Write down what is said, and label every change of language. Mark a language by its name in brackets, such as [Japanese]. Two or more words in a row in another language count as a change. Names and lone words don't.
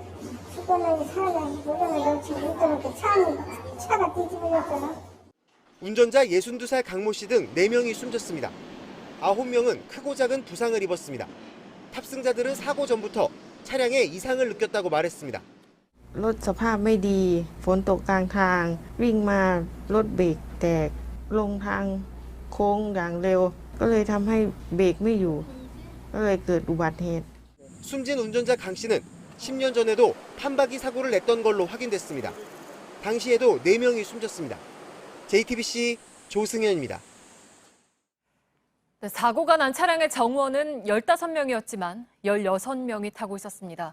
[Korean] 죽었는지 살아나는지 모르는 차가 뒤집어졌잖아. 운전자 62살 강모 씨 등 4명이 숨졌습니다. 9명은 크고 작은 부상을 입었습니다. 탑승자들은 사고 전부터 차량에 이상을 느꼈다고 말했습니다. [Thai] รถสภาพไม่ดีฝนตกกลางทางวิ่งมารถเบรกแตกลงทางโค้งอย่างเร็วก็เลยทำให้เบรกไม่อยู่ก็เลยเกิดอุบัติเหตุ [Korean] 숨진 운전자 강 씨는 10년 전에도 판박이 사고를 냈던 걸로 확인됐습니다. 당시에도 4명이 숨졌습니다. JTBC 조승현입니다. 네, 사고가 난 차량의 정원은 15명이었지만 16명이 타고 있었습니다.